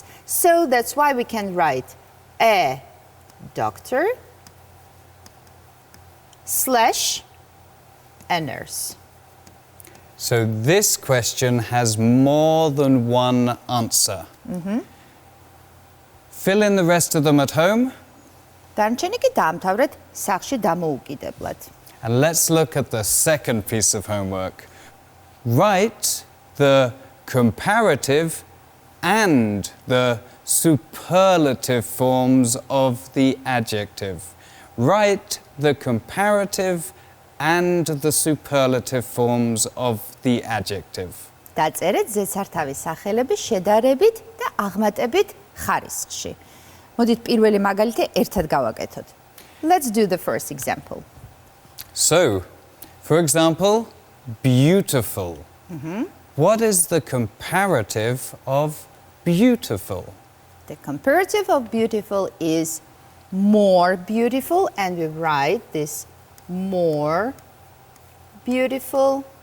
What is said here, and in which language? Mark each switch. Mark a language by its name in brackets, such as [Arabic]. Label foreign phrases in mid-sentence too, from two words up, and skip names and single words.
[English] So that's why we can write a doctor / a nurse. So this question has more than one answer. Fill in the rest of them at home. [Georgian] დარჩენი კი დაამთავრეთ სახლში დამოუკიდებლად. [English] And let's look at the second piece of homework. Write the comparative and the superlative forms of the adjective. Write the comparative and the superlative forms of the adjective. [Georgian] დაწერეთ ზეცართავის სახელები შედარებით და აღმატებით ხარისხში. მოდით პირველი მაგალითი ერთად გავაკეთოთ. [English] Let's do the first example. So, for example, beautiful. What is the comparative of beautiful? The comparative of beautiful is more beautiful, and we write this more beautiful.